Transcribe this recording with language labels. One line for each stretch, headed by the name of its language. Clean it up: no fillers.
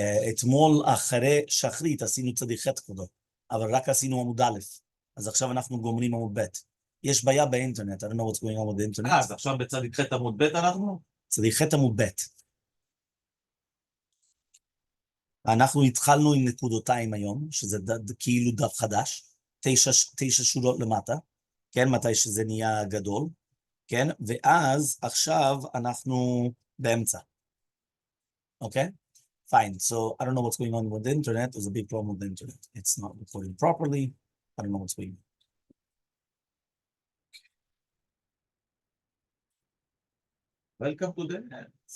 Hebrew: אתמול אחרי שחרית עשינו צדיק ח' כבודו, אבל רק עשינו עמוד א', אז עכשיו אנחנו גומרים עמוד ב'. יש בעיה באינטרנט,
English: I don't know what's going on with the internet.
Hebrew: אז עכשיו בצדיק ח' עמוד ב' אנחנו? צדיק ח' עמוד ב'. אנחנו התחלנו עם נקודותיים היום, שזה כאילו דף חדש, 9 שורות למטה, כן, מתי שזה נהיה גדול, כן, ואז עכשיו אנחנו באמצע.
English: Okay? Fine. So I don't know what's going on with the internet. There's a big problem with the internet. It's not recording properly. I don't know what's going on. Welcome to the net.